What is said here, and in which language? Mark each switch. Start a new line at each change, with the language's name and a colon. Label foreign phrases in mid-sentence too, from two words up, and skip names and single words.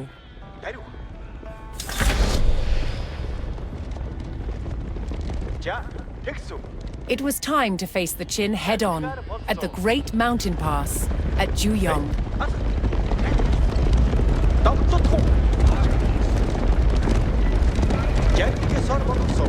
Mongolian: Дарив. За, тэгсүү.
English: It was time to face the Qin head-on at the Great Mountain Pass at Juyong.
Mongolian: Давтуу. Зарлиг ёсоор болгосон.